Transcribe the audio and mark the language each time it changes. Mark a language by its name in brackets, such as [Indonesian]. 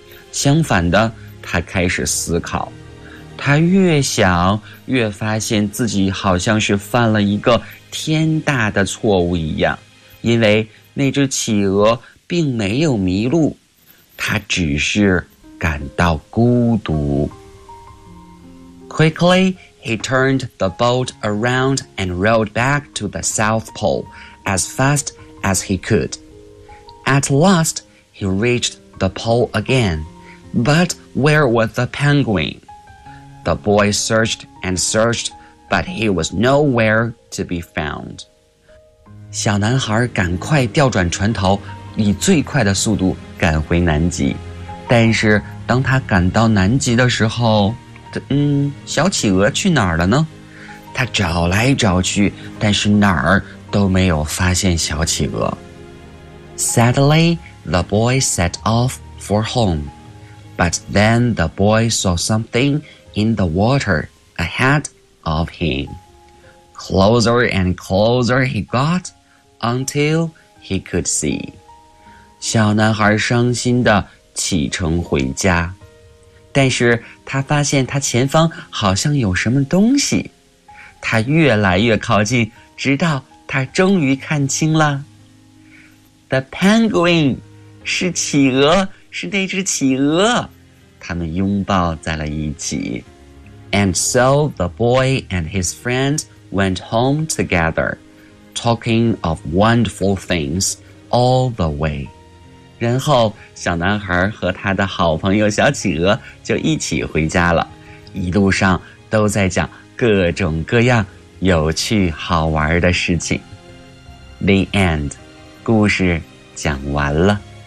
[Chinese] 相反的，他开始思考，他越想越发现自己好像是犯了一个天大的错误一样，因为那只企鹅并没有迷路，他只是感到孤独。 [English] Quickly, he turned the boat around and rowed back to the South Pole as fast as he could. At last, he reached the pole again. But where was the penguin? The boy searched and searched, but he was nowhere to be found. [Chinese] 小男孩赶快调转船头，以最快的速度赶回南极。但是当他赶到南极的时候，小企鹅去哪儿了呢？他找来找去，但是哪儿都没有发现小企鹅。 [English] Sadly, the boy set off for home. But then the boy saw something in the water ahead of him. Closer and closer he got until he could see. [Chinese] 小男孩伤心地启程回家，但是他发现他前方好像有什么东西。他越来越靠近，直到他终于看清了。 [English] The penguin, [Chinese] 是企鹅，是那只企鹅。他们拥抱在了一起。 [English] And so the boy and his friend went home together, talking of wonderful things all the way. [Chinese] 然后小男孩和他的好朋友小企鹅就一起回家了，一路上都在讲各种各样有趣好玩的事情。 [English] The end. [Chinese] 故事讲完了。